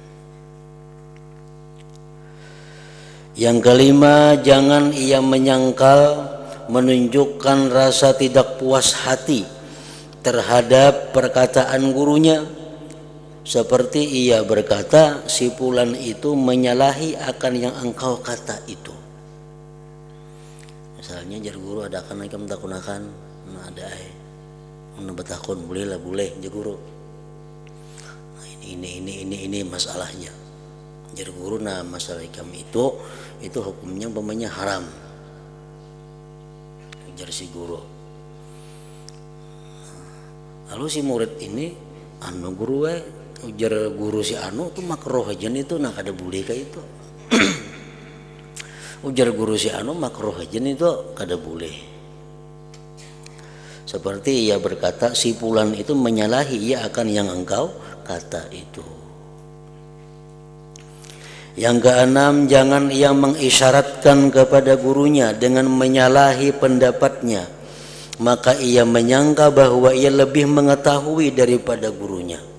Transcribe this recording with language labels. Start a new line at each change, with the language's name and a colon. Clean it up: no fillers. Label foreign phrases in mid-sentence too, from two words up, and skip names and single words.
Indonesian: Yang kelima, jangan ia menyangkal, menunjukkan rasa tidak puas hati terhadap perkataan gurunya, seperti ia berkata, si fulan itu menyalahi akan yang engkau kata itu.
Banjar: Misalnya jar guru ada akan ikam takunakan, nah ada betakun boleh lah boleh jar guru.
Indonesian: Nah, ini masalahnya.
Banjar: Jar guru, nah masalah ikam itu hukumnya umpamanya haram. Jar si guru. Lalu si murid ini anu guru ujar guru si anu tuh makruh aja itu, nah kada boleh kayak itu. Ujar guru si anu makruh aja itu kada boleh.
Indonesian: Seperti ia berkata, si fulan itu menyalahi ia akan yang engkau kata itu. Yang keenam, jangan ia mengisyaratkan kepada gurunya dengan menyalahi pendapatnya, maka ia menyangka bahwa ia lebih mengetahui daripada gurunya.